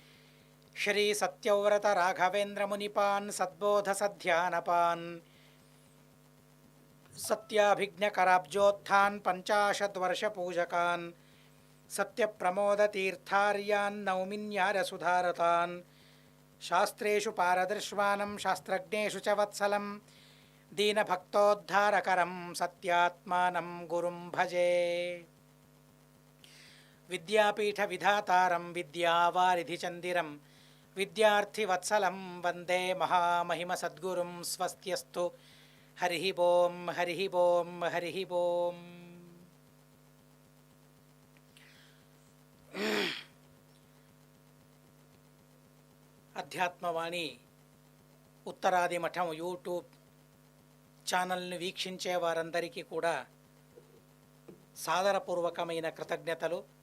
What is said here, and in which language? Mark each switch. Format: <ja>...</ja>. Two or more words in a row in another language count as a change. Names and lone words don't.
<sa>श्रीसत्यव्रतराघवेन्द्रमुनिपान् सद्बोधसध्यानपान् सत्याभिज्ञकराब्जोत्थान् पञ्चाशद्वर्षपूजकान् सत्यप्रमोदतीर्थार्यान् नौमिन्यारसुधारतान् शास्त्रेषु पारदर्श्वानं शास्त्रज्ञेषु च वत्सलं दीनभक्तोद्धारकरं सत्यात्मानं गुरुं भजे। विद्यापीठविधातारं विद्यावारिधिचन्दिरं विद्यार्थिवत्सलं वन्दे महामहिमसद्गुरुं स्वस्त्यस्तु। हरिः ओं हरिः ओं हरिः ओं।</sa> <te>అధ్యాత్మవాణి ఉత్తరాది మఠం యూట్యూబ్ ఛానల్ని వీక్షించే వారందరికీ కూడా సాదరపూర్వకమైన కృతజ్ఞతలు.</te>